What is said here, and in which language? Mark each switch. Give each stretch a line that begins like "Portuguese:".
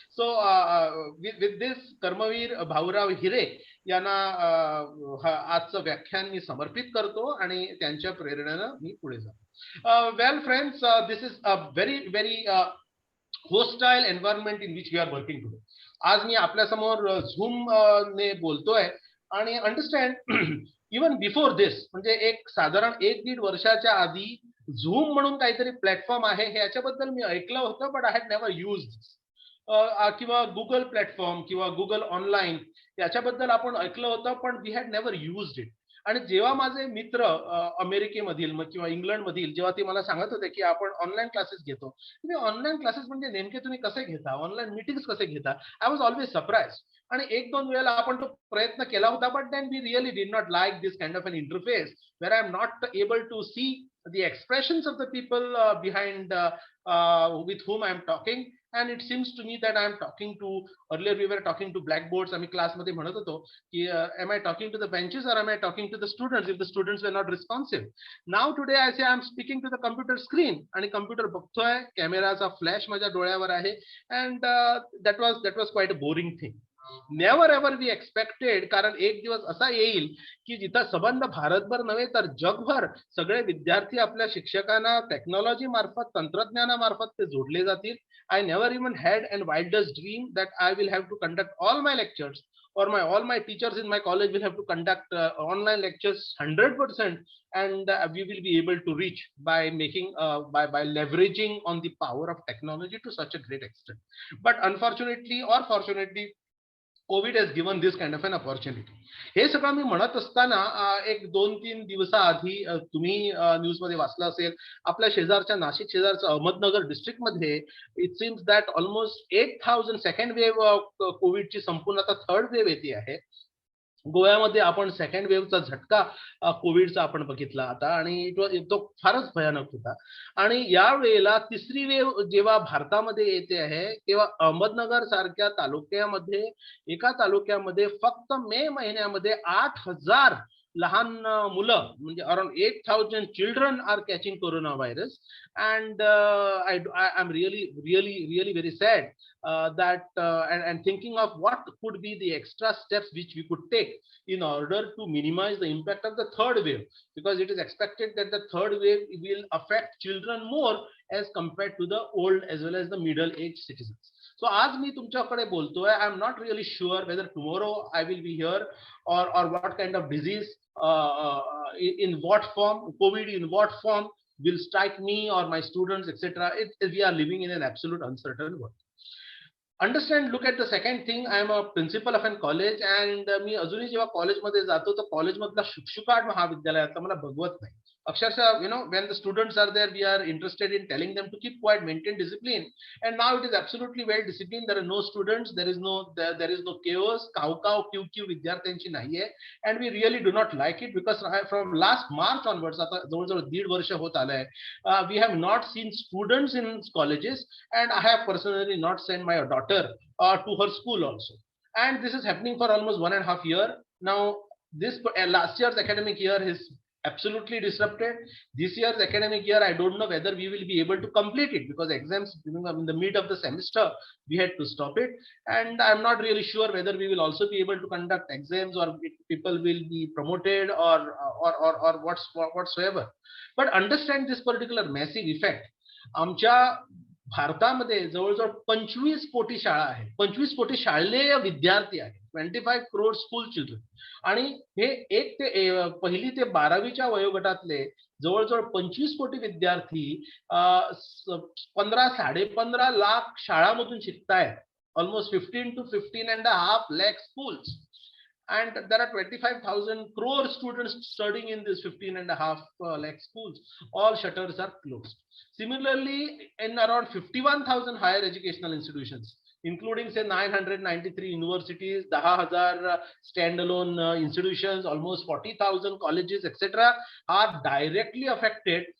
English: So with this
Marathi: Karmaveer Bhaurao हिरे यांना आजचं व्याख्यान मी समर्पित करतो आणि त्यांच्या प्रेरणेनं मी पुढे जातो.
English: Well friends, this is a very hostile environment in which we are working today.
Marathi: आज मी आपल्या समोर झूम ने बोलतोय. आणि
English: understand, even before this,
Marathi: म्हणजे एक साधारण 1-1.5 वर्षाच्या आधी झूम म्हणून काहीतरी प्लॅटफॉर्म आहे हे याच्याबद्दल मी ऐकलं होतं,
English: But I had never used.
Marathi: किंवा गुगल प्लॅटफॉर्म किंवा गुगल ऑनलाईन याच्याबद्दल आपण ऐकलं होतं पण
English: We had never used it.
Marathi: आणि जेव्हा माझे मित्र अमेरिकेमधील किंवा इंग्लंडमधील जेव्हा ते मला सांगत होते की आपण ऑनलाईन क्लासेस घेतो, तुम्ही ऑनलाईन क्लासेस म्हणजे नेमके तुम्ही कसे घेता, ऑनलाईन मीटिंग्स कसे घेता,
English: I was always surprise.
Marathi: आणि 1-2 वेळेला आपण तो प्रयत्न केला होता,
English: But then we really did not like this kind of an interface where I am not able to see the expressions of the people behind with whom I am talking. and it seems to me that I am talking to, earlier we were talking to blackboards,
Marathi: आम्ही क्लासमध्ये म्हणत होतो की
English: am I talking to the benches or am I talking to the students if the students were not responsive. Now today I say I am speaking to the computer screen
Marathi: आणि computer बघतोय, कॅमेराचा flash माझ्या डोळ्यावर आहे,
English: and that was quite a boring thing. Never ever we expected,
Marathi: कारण एक दिवस असा येईल की जिथं संबंध भारतभर नव्हे तर जगभर सगळे विद्यार्थी आपल्या शिक्षकांना टेक्नॉलॉजी मार्फत, तंत्रज्ञानामार्फत ते जोडले जातील.
English: I never even had an wildest dream that I will have to conduct all my lectures or all my teachers in my college will have to conduct online lectures 100%, and we will be able to reach by making by leveraging on the power of technology to such a great extent. But unfortunately or fortunately, Covid has given this kind of an opportunity.
Marathi: हे सगळं मी म्हणत असताना एक 2-3 दिवसाआधी तुम्ही news मध्ये वाचलं असेल, आपल्या शेजारच्या नाशिक शेजारच्या अहमदनगर डिस्ट्रिक्ट मध्ये
English: it seems that almost
Marathi: 8,000 second wave कोविडची संपूर्ण आता थर्ड वेव्ह येते आहे. गोव्यामध्ये आपण सेकंड वेव्हचा झटका कोविडचा आपण बघितला आता, आणि तो फारच भयानक होता. आणि या वेळेला तिसरी वेव्ह जेव्हा भारतामध्ये येते आहे तेव्हा अहमदनगर सारख्या तालुक्यामध्ये, एका तालुक्यामध्ये फक्त मे महिन्यामध्ये 8,000 लहान मुलं, म्हणजे
English: Around 8,000 children are catching corona virus. And I am really very sad that and thinking of what could be the extra steps which we could take in order to minimize the impact of the third wave, because it is expected that the third wave will affect children more as compared to the old as well as the middle aged citizens. So
Marathi: आज मी तुमच्याकडे बोलतोय,
English: I am not really sure whether tomorrow I will be here or what kind of disease in what form, COVID in what form will strike me or my students, etc. We are living in an absolute uncertain world. Understand, look at the second thing. I am a principal of an college, and
Marathi: मी अजूनही जेव्हा कॉलेजमध्ये जातो तर कॉलेजमधला शुकशुकाट महाविद्यालयाचा मला बघवत नाही.
English: अक्षरशः, when the students are there, we are interested in telling them to keep quiet, maintain discipline, and now it is absolutely well disciplined. There are no students, there is no chaos,
Marathi: काव Q विद्यार्थ्यांची नाहीये,
English: and we really do not like it, because from last March onwards,
Marathi: आता जवळजवळ 1.5 वर्ष होत आलंय,
English: we have not seen students in colleges, and I have personally not sent my daughter to her school also, and this is happening for almost 1.5 years now. This last year's academic year is absolutely disrupted. This year's academic year, I don't know whether we will be able to complete it, because exams in the mid of the semester we had to stop it, and I'm not really sure whether we will also be able to conduct exams or people will be promoted or whatsoever. But understand this particular massive effect.
Marathi: आमच्या भारतामध्ये जवळजवळ 25 कोटी शाळा आहेत, 25 कोटी शालेय विद्यार्थी आहेत,
English: 25 crore school children,
Marathi: आणि हे 1 ते 1ली ते 12वीच्या वयोगटातले जवळजवळ 25 कोटी विद्यार्थी 15-15.5 लाख शाळांमधून शिकतायत,
English: Almost 15 to 15.5 lakh schools, and there are 25,000 crore students studying in this 15.5 lakh schools. All shutters are closed. Similarly, in around 51,000 higher educational institutions, including say 993 universities, 10,000 standalone institutions, almost 40,000 colleges, etc., are directly affected.